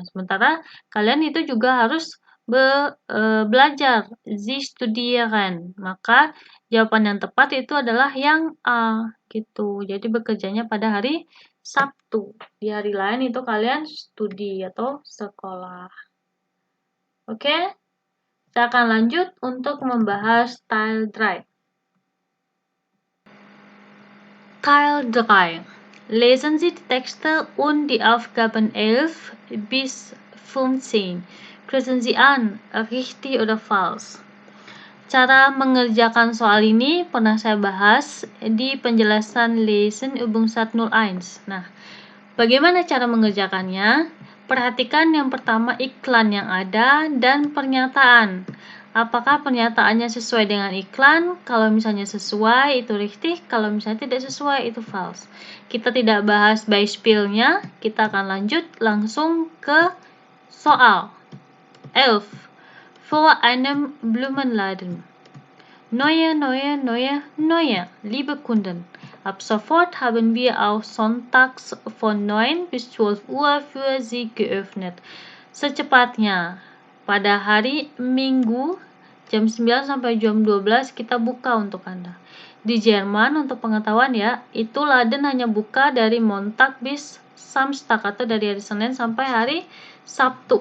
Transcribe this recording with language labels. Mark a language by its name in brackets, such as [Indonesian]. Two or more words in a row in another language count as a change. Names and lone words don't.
[Indonesian] Sementara kalian itu juga harus belajar, [German] Sie studieren. [Indonesian] Maka jawaban yang tepat itu adalah yang A gitu. Jadi bekerjanya pada hari Sabtu. Di hari lain itu kalian studi atau sekolah. Oke? Kita akan lanjut untuk membahas Teil 3. Teil 3. [German] Lesen Sie die Texte und die Aufgaben 11 bis 15. Kreuzen Sie an, richtig oder falsch. [Indonesian] Cara mengerjakan soal ini pernah saya bahas di penjelasan [German] Lesen Übung [Indonesian] 101. Nah, bagaimana cara mengerjakannya? Perhatikan yang pertama iklan yang ada dan pernyataan. Apakah pernyataannya sesuai dengan iklan? Kalau misalnya sesuai, itu richtig. Kalau misalnya tidak sesuai, itu false. Kita tidak bahas Beispielnya, kita akan lanjut langsung ke soal. 11. [German] Vor einem Blumenladen. Neue, liebe Kunden. Ab sofort haben wir auch sonntags von 9 bis 12 Uhr für Sie geöffnet. [Indonesian] Secepatnya, pada hari Minggu jam 9 sampai jam 12 kita buka untuk Anda. Di Jerman, untuk pengetahuan ya, itu Laden hanya buka dari [German] Montag bis Samstag [Indonesian] atau dari hari Senin sampai hari Sabtu.